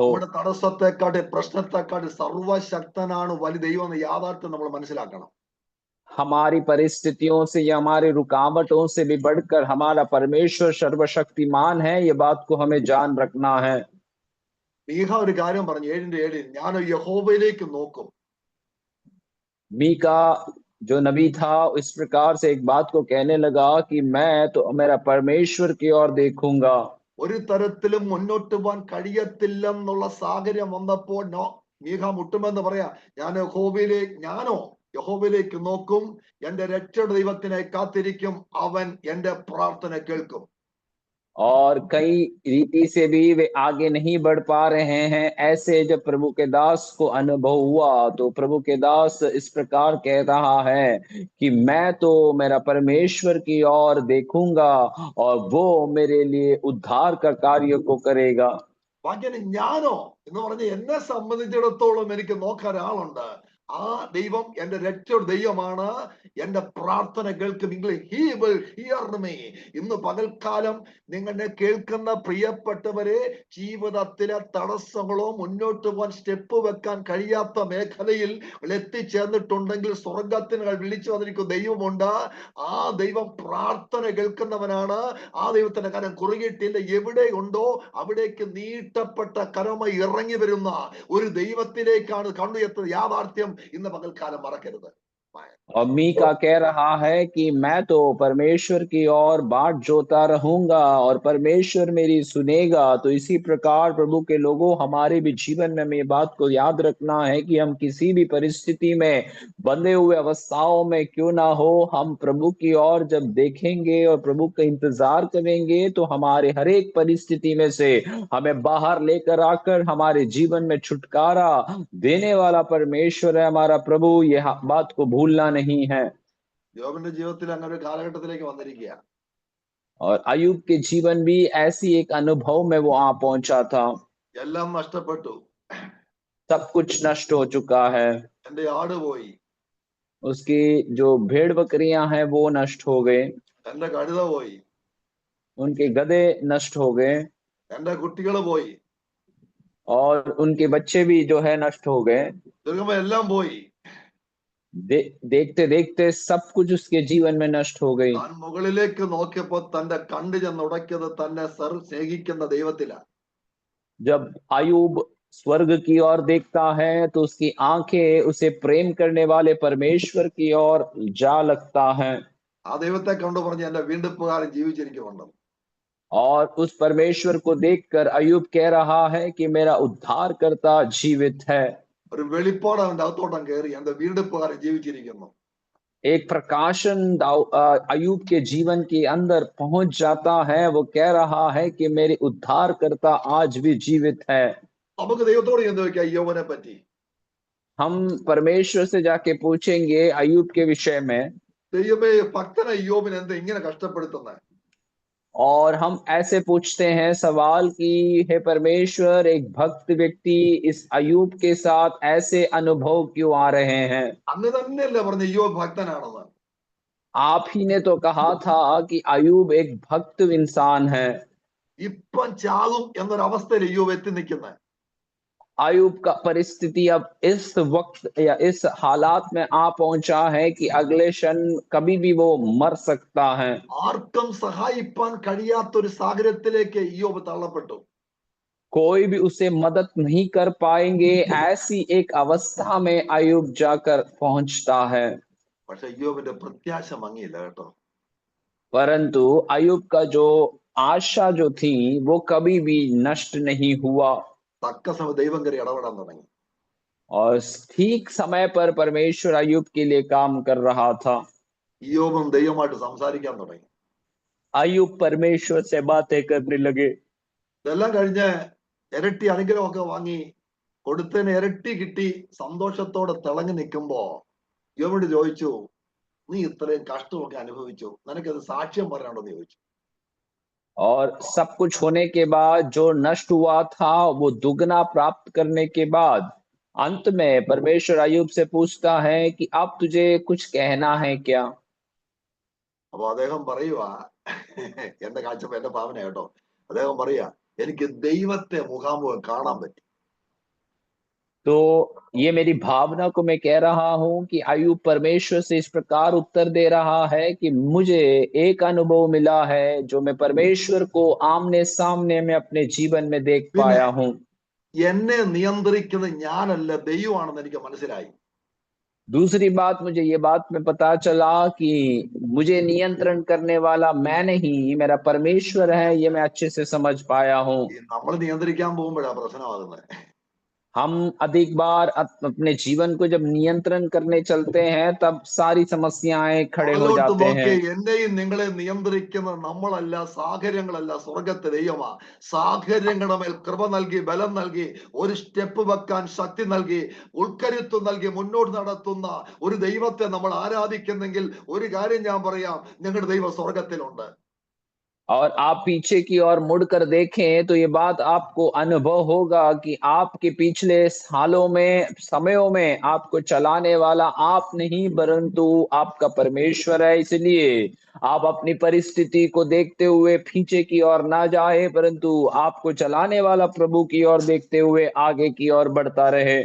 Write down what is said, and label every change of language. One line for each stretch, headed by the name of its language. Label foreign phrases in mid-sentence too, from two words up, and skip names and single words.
Malayalam: നമ്മുടെ തടസ്സത്തെക്കാട്ടി പ്രശ്നത്തെക്കാട്ടി സർവശക്തനാണ് വലിയ ദൈവം എന്ന യാഥാർത്ഥ്യം നമ്മൾ മനസ്സിലാക്കണം.
Hindi: हमारी परिस्थितियों से या हमारी रुकावटों से भी बढ़कर हमारा परमेश्वर सर्वशक्तिमान है, ये बात को हमें जान रखना है.
Malayalam: മീഖ ഒരു കാര്യം പറഞ്ഞു 7:7, ഞാൻ യഹോവയിലേക്ക് നോക്കും.
Hindi: मीका जो नबी था इस प्रकार से एक बात को कहने लगा कि मैं तो मेरा परमेश्वर की ओर देखूंगा.
Malayalam: ഒരു തരത്തിലും മുന്നോട്ട് പോകാൻ കഴിയത്തില്ലെന്നുള്ള സാഹചര്യം വന്നപ്പോൾ മീഖ മുട്ടുമെന്ന് പറയാ, ഞാനോ യഹോവയിലേക്ക് നോക്കും, എന്റെ രക്ഷയുടെ ദൈവത്തിനെ കാത്തിരിക്കും, അവൻ എന്റെ പ്രാർത്ഥന കേൾക്കും.
Hindi: और कई रीति से भी वे आगे नहीं बढ़ पा रहे हैं. ऐसे जब प्रभु के दास को अनुभव हुआ तो प्रभु के दास इस प्रकार कह रहा है कि मैं तो मेरा परमेश्वर की ओर देखूंगा और वो मेरे लिए उद्धार का कार्य को करेगा.
Malayalam: ബാക്കി ഞാനോ എന്ന് പറഞ്ഞ് എന്നെ സംബന്ധിച്ചിടത്തോളം എനിക്ക് നോക്കാൻ ആളുണ്ട്. ആ ദൈവം എന്റെ രക്ഷയുടെ ദൈവമാണ്, എന്റെ പ്രാർത്ഥന കേൾക്കും.
English: He will hear me.
Malayalam: ഇന്ന് പകൽക്കാലം നിങ്ങളെ കേൾക്കുന്ന പ്രിയപ്പെട്ടവരെ, ജീവിതത്തിലെ തടസ്സങ്ങളോ മുന്നോട്ട് പോകാൻ സ്റ്റെപ്പ് വെക്കാൻ കഴിയാത്ത മേഖലയിൽ എത്തിച്ചേർന്നിട്ടുണ്ടെങ്കിൽ സ്വർഗത്തിന് വിളിച്ചു വന്നിരിക്കുന്ന ദൈവമുണ്ട്. ആ ദൈവം പ്രാർത്ഥന കേൾക്കുന്നവനാണ്. ആ ദൈവത്തിന്റെ കരം കുറുകിയിട്ടില്ല. എവിടെയുണ്ടോ അവിടേക്ക് നീട്ടപ്പെട്ട കരമായി ഇറങ്ങി വരുന്ന ഒരു ദൈവത്തിലേക്കാണ് കണ്ണുയർത്തുന്ന യാഥാർത്ഥ്യം ഇന്ന് പകൽക്കാലം മറക്കരുത്.
Hindi: और मीका कह रहा है कि मैं तो परमेश्वर की ओर बाट जोता रहूंगा और परमेश्वर मेरी सुनेगा। तो इसी प्रकार प्रभु के लोगों, हमारे भी जीवन में हमें ये बात को याद रखना है कि हम किसी भी परिस्थिति में, बंधे हुए अवस्थाओं में क्यों ना हो, हम प्रभु की ओर जब देखेंगे और प्रभु का इंतजार करेंगे तो हमारे हर एक परिस्थिति में से हमें बाहर लेकर आकर हमारे जीवन में छुटकारा देने वाला परमेश्वर है हमारा प्रभु। यह बात को भूलना नहीं है।
Malayalam: യോബിന്റെ ജീവിതത്തിൽ അങ്ങനെ ഒരു കാലഘട്ടത്തിലേക്ക് വന്നിരിക്കുക.
Hindi: और अयूब के जीवन भी ऐसी एक अनुभव में वो आ पहुंचा था।
Malayalam: എല്ലാം നഷ്ടപ്പെട്ടു.
Hindi: सब कुछ नष्ट हो चुका है।
Malayalam: എന്റെ ആട് പോയി,
Hindi: उसकी जो भेड़ बकरियां हैं वो नष्ट हो गए,
Malayalam: എന്റെ കഴുത പോയി,
Hindi: उनके गधे नष्ट हो गए,
Malayalam: എന്റെ കുട്ടികൾ പോയി,
Hindi: और उनके बच्चे भी जो है नष्ट हो गए।
Malayalam: ചുരുങ്ങുമ്പോ എല്ലാം പോയി.
Hindi: देखते देखते सब कुछ उसके जीवन में नष्ट हो गई।
Malayalam: താൻ മുകളിലേക്ക് നോക്കിയപ്പോ തന്റെ കണ്ണ് ചെന്ന് ഉടയ്ക്കത് തന്നെ സ്നേഹിക്കുന്ന ദൈവത്തിലാണ്.
Hindi: जब अयूब स्वर्ग की ओर देखता है तो उसकी आंखें उसे प्रेम करने वाले परमेश्वर की ओर जा लगता है।
Malayalam: ആ ദൈവത്തെ കണ്ടു പറഞ്ഞ് എന്റെ വീണ്ടെടുപ്പുകാരൻ ജീവിച്ചിരിക്കുന്നുണ്ട്.
Hindi: और उस परमेश्वर को देखकर अयूब कह रहा है कि मेरा उद्धारकर्ता जीवित है।
Malayalam: ഒരു വെളിപ്പാട് അവന്റെ അകത്തോട്ടം കയറി, എന്റെ വീണ്ടെടുപ്പുകാരൻ ജീവിച്ചിരിക്കുന്നു.
Hindi: एक प्रकाशन अयूब के जीवन के अंदर पहुंच जाता है। वो कह रहा है कि मेरे उद्धारकर्ता आज भी जीवित है।
Malayalam: നമുക്ക് ദൈവത്തോട് എന്ത് ചോദിക്കാം യോബിനെ പറ്റി?
Hindi: हम परमेश्वर से जाके पूछेंगे अयूब के विषय में,
Malayalam: ദൈവമേ, ഭക്തനെ യോബിനെ എന്താ ഇങ്ങനെ കഷ്ടപ്പെടുത്തുന്നത്?
Hindi: और हम ऐसे पूछते हैं सवाल कि हे परमेश्वर, एक भक्त व्यक्ति इस अयूब के साथ ऐसे अनुभव क्यों आ रहे हैं?
Malayalam: അന്ന് തന്നെയല്ലേ പറഞ്ഞ യോബ് ഭക്തനാണെന്ന്?
Hindi: आप ही ने तो कहा था कि अयूब एक भक्त इंसान है।
Malayalam: ഇപ്പം ചാകും എന്നൊരവസ്ഥയിൽ യോബ് എത്തി നിൽക്കുന്നത്.
Hindi: अयूब का परिस्थिति अब इस वक्त या इस हालात में आ पहुंचा है कि अगले क्षण कभी भी वो मर सकता है।
Malayalam: ആർക്കും സഹായിപ്പാൻ കഴിയാത്തൊരു സാഹചര്യത്തിലേക്ക് യോബ് തള്ളപ്പെട്ടു.
Hindi: कोई भी उसे मदद नहीं कर पाएंगे, ऐसी एक अवस्था में अयूब जाकर पहुंचता है।
Malayalam: പക്ഷെ യോബിന്റെ പ്രത്യാശ മങ്ങിയില്ല കേട്ടോ.
Hindi: परंतु अयूब का जो आशा जो थी वो कभी भी नष्ट नहीं हुआ।
Malayalam: തക്ക സമയം ദൈവം കയറി ഇടപെടാൻ തുടങ്ങി.
Hindi: और ठीक समय पर परमेश्वर अयूब के लिए काम कर रहा था।
Malayalam: യോബും ദൈവമായിട്ട് സംസാരിക്കാൻ തുടങ്ങി.
Hindi: अयूब परमेश्वर से बातें करने लगे।
Malayalam: ഇതെല്ലാം കഴിഞ്ഞ് ഇരട്ടി അനുഗ്രഹമൊക്കെ വാങ്ങി, കൊടുത്തതിന് ഇരട്ടി കിട്ടി, സന്തോഷത്തോടെ തിളങ്ങി നിൽക്കുമ്പോ യോബിനോട് ചോദിച്ചു, നീ ഇത്രയും കഷ്ടമൊക്കെ അനുഭവിച്ചു, നിനക്കത് സാക്ഷ്യം പറയാനുണ്ടെന്ന് ചോദിച്ചു.
Hindi: और सब कुछ होने के बाद जो नष्ट हुआ था वो दुगना प्राप्त करने के बाद अंत में परमेश्वर अयूब से पूछता है कि अब तुझे कुछ कहना है क्या?
Malayalam: അപ്പൊ അദ്ദേഹം പറയുവാ, എന്റെ കാഴ്ചപ്പ എന്റെ ഭാവന കേട്ടോ, അദ്ദേഹം പറയാ, എനിക്ക് ദൈവത്തെ മുഖാമുഖം കാണാൻ പറ്റി.
Hindi: तो ये मेरी भावना को मैं कह रहा हूं कि अयूब परमेश्वर से इस प्रकार उत्तर दे रहा है कि मुझे एक अनुभव मिला है जो मैं परमेश्वर को आमने सामने में अपने जीवन में देख
Malayalam: പിന്നെ
Hindi: पाया हूं।
Malayalam: എന്നെ നിയന്ത്രിക്കുന്നത് ഞാനല്ല, ദൈവമാണെന്ന് എനിക്ക് മനസ്സിലായി.
Hindi: दूसरी बात, मुझे ये बात में पता चला कि मुझे नियंत्रण करने वाला मैं नहीं, मेरा परमेश्वर है। ये मैं अच्छे से समझ पाया हूं।
Malayalam: നമ്മൾ നിയന്ത്രിക്കാൻ പോകുമ്പോഴാ പ്രശ്നമാകുന്നത്.
Hindi: हम अधिक बार अपने जीवन को जब नियंत्रण करने चलते हैं तब सारी समस्याएं खड़े हो
Malayalam: പുറകിലോട്ട്
Hindi: जाते
Malayalam: നോക്കി
Hindi: हैं।
Malayalam: എന്നെയും നിങ്ങളെ നിയന്ത്രിക്കുന്നത് നമ്മളല്ല, സാഹചര്യങ്ങളല്ല, സ്വർഗത്തെ ദൈവമാ. സാഹചര്യങ്ങളുടെ മേൽ കൃപ നൽകി, ബലം നൽകി, ഒരു സ്റ്റെപ്പ് വെക്കാൻ ശക്തി നൽകി, ഉൾക്കരുത്വം നൽകി മുന്നോട്ട് നടത്തുന്ന ഒരു ദൈവത്തെ നമ്മൾ ആരാധിക്കുന്നെങ്കിൽ ഒരു കാര്യം ഞാൻ പറയാം, നിങ്ങളുടെ ദൈവം സ്വർഗത്തിലുണ്ട്.
Hindi: और आप पीछे की ओर मुड़कर देखें तो ये बात आपको अनुभव होगा कि आपके पिछले सालों में, समयों में आपको चलाने वाला आप नहीं परंतु आपका परमेश्वर है। इसलिए आप अपनी परिस्थिति को देखते हुए पीछे की ओर ना जाए परंतु आपको चलाने वाला प्रभु की ओर देखते हुए आगे की ओर बढ़ता रहे।